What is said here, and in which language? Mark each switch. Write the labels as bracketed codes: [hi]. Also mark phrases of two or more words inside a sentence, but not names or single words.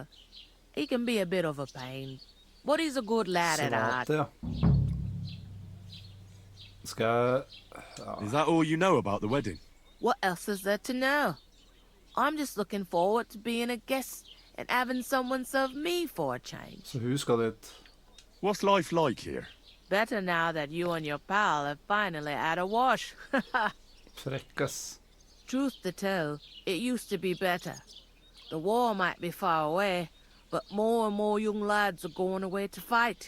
[en] He can be a bit of a pain, but he's a good lad at heart. Is that all you know about the wedding? What else is there to know? I'm just looking forward to being a guest and having someone serve me for a change. [da] Så hun skal dit. [en] What's life like here? Better now that you and your pal have finally had a wash. [da] Frekkas. [en] Truth to tell, it used to be better. The war might be far away, but more and more young lads are going away to fight.